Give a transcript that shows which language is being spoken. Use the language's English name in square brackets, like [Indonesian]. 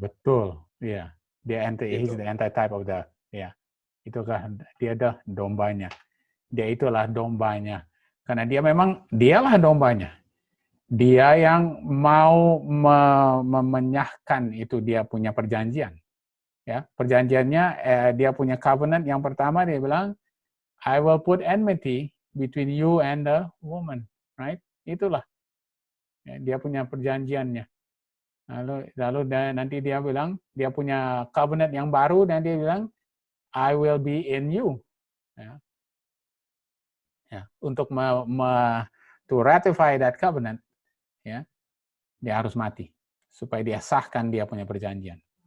[Indonesian] Betul, iya. [English] He's the anti-type of the, [Indonesian] ya. Itu kan dia dah dombanya. Dia itulah dombanya. Karena dialah dombanya. Dia yang mau memenyahkan itu, dia punya perjanjian. Ya, perjanjiannya dia punya covenant. Yang pertama dia bilang, [English] I will put enmity between you and the woman, right? [Indonesian] Itulah ya, dia punya perjanjiannya. Lalu nanti dia bilang dia punya covenant yang baru dan dia bilang [English] I will be in you. [Indonesian] Ya. Ya, untuk [English] to ratify that covenant, [Indonesian] ya, dia harus mati supaya dia sahkan dia punya perjanjian.